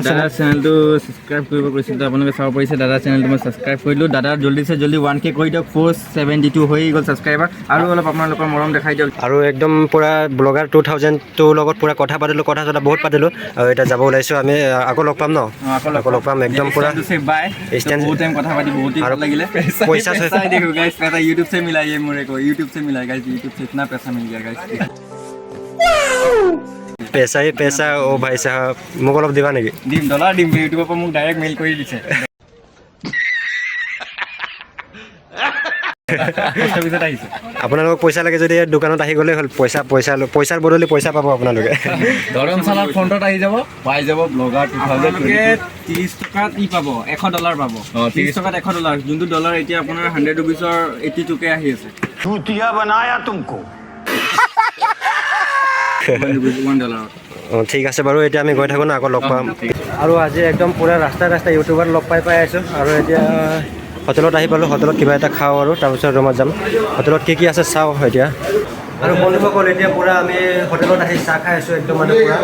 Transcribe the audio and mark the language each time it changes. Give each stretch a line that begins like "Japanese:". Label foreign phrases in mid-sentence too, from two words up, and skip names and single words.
Assamese: দাদাৰ চেনেলটো ছাবস্ক্ৰাইব কৰিব কৈছিলোঁ, আপোনালোকে চাব পাৰিছে। দাদাৰ চেনেলটো মই ছাবস্ক্ৰাইব কৰিলোঁ। দাদাৰ জল্দি 1K কৰি দিয়ক। 472 হৈ গ'ল ছাবস্ক্ৰাইবাৰ। আৰু অলপ আপোনালোকৰ মৰম দেখাই দিয়ক। আৰু একদম পূৰা ব্লগাৰ 2002 লগত পূৰা কথা পাতিলোঁ, কথা বহুত পাতিলোঁ। আৰু এতিয়া যাব ওলাইছোঁ আমি। আকৌ লগ পাম ন? আকৌ লগ পাম একদম পূৰা।
Hindi: बहुत टाइम
Assamese: কথা পাতি
Hindi: बहुत ही अच्छा लगिले। पैसा देखो गाइस, पैसा YouTube से मिला ये मेरे को, YouTube से मिला गाइस। YouTube से इतना पैसा मिल गया गाइस। पैसा ही पैसा। ओ भाई साहब
Assamese: মোক অলপ দিবা নেকি? দিম, ডলাৰ দিম। ইউটিউবৰ পৰা মোক ডাইৰেক্ট মেইল কৰি দিছে। আপোনালোকক পইচা লাগে যদি দোকানত আহি গ'লেই হ'ল। পইচাৰ বদলি পইচা পাব আপোনালোকে। ধৰমশালাৰ ফ্ৰণ্টত আহি যাব, পাই যাব ব্লগাৰ 2022। 30 টকাত ই পাব, $100 পাব। 30 টকাত $100, যোনটো ডলাৰ এতিয়া আপোনাৰ 100 ৰুপিছৰ 82K আহি আছে।
Hindi: चूतिया बनाया तुमको। $1।
Assamese: অঁ, ঠিক আছে বাৰু। এতিয়া আমি গৈ থাকোঁ ন, আকৌ লগ পাম। আৰু আজি একদম পূৰা ৰাস্তাই ইউটিউবাৰ লগ পাই আছোঁ। আৰু এতিয়া হোটেলত আহি পালোঁ। হোটেলত কিবা এটা খাওঁ আৰু তাৰপিছত ৰুমত যাম। হোটেলত কি আছে চাওঁ এতিয়া। আৰু বন্ধুসকল এতিয়া পূৰা আমি হোটেলত আহি চাহ খাই আছোঁ একদম মানে পূৰা।